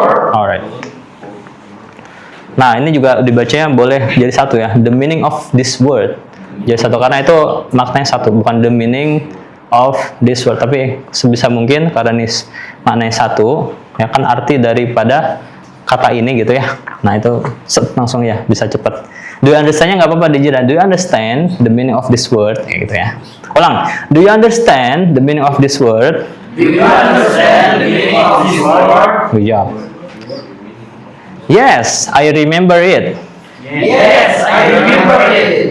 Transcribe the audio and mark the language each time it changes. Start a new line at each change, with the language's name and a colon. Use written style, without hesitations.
Indonesian: Alright. Nah, ini juga dibacanya boleh jadi satu ya.
English: The meaning of this word.
Indonesian: Jadi satu karena itu maknanya satu, bukan
English: the meaning of this word,
Indonesian: tapi sebisa mungkin karena ini maknanya satu, ya kan arti daripada kata ini gitu ya. Nah, itu langsung ya bisa cepat.
English: Do you understand-
Indonesian: nya nggak apa-apa dijeda.
English: Do you understand the meaning of this word?
Indonesian: Ya, gitu ya. Ulang.
English: Do you understand the meaning of this word? Do you understand the meaning of this word? Good job. Yes, I remember it. Yes, I remember it.